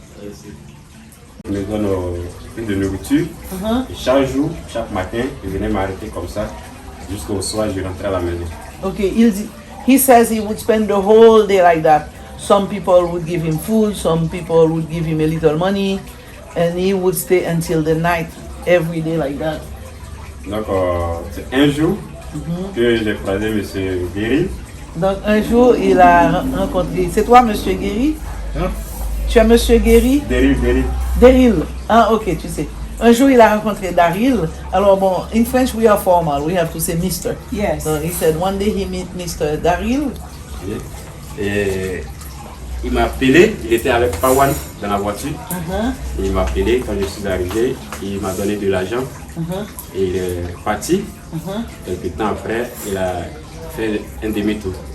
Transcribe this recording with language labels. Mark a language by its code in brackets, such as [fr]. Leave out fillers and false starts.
[fr] Je me donne une de nourriture. Et chaque jour, chaque matin, je venais m'arrêter comme ça. Jusqu'au soir, je rentrais à la maison. [en] Okay, he says he would spend the whole day like that. Some people would give him food, some people would give him a little money, and he would stay until the night, every day like that. [fr] Donc, c'est un jour que j'ai croisé M. Guéry. Donc un jour, il a rencontré... C'est toi, Monsieur Guéry? Hein? Tu es Monsieur Guéry? Daryl. Daryl. Ah, ok, tu sais. Un jour, il a rencontré Daryl. Alors bon, [en] in French, we are formal. We have to say Mr. yes. So he said one day he met Mr. Daryl. [fr] Et il m'a appelé, il était avec Pawan dans la voiture. Et il m'a appelé quand je suis arrivé, il m'a donné de l'argent. Et il est parti. Quelques temps après, il a fait un demi-tour.